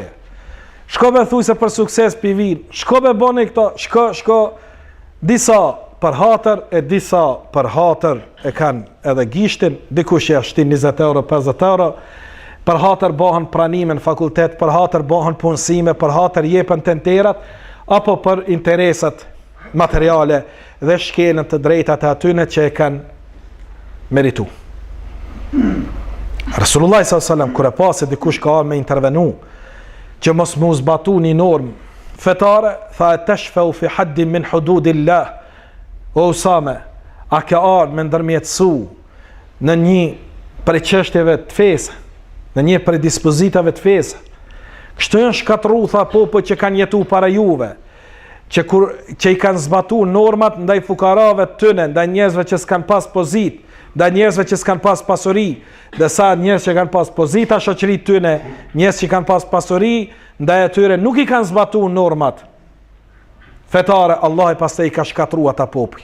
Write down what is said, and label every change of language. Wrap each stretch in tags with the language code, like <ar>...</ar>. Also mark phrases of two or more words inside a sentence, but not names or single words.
<sq>Shkove thuj se për sukses pivin, shkove boni këto, shko, disa për hatër e disa për hatër e kanë edhe gishtin, dikush ja shtin 20 euro, 50 euro, për hatër bëhen pranime në fakultet, për hatër bëhen punësime, për hatër jepen tenterat, apo për interesat materiale dhe shkelën të drejtat e atyne që e kanë meritu. Resulullah s.a.s. kër e pasi dikush ka me intervenu që mos mu zbatu një normë fetare, tha</sq> <ar>أتشفع في حد من حدود الله.</ar> <sq>O Usame, a ka ardhur me ndërmjetësu në një prej çështjeve të fesë, në një prej dispozitave të fesë. Kështu janë shkatru, tha popujt që kanë jetu para juve, që i kanë zbatu normat ndaj fukarave të tyne, ndaj njerëzve që s'kan pas pozit, ndaj njerëzve që s'kan pas pasuri, dhe sa njerëz që kanë pas pozita shoqëritë tyne, njerëz që kanë pas pasuri, ndaj atyre nuk i kanë zbatu normat fetare, Allah i pastaj i ka shkatru ata popuj.</sq>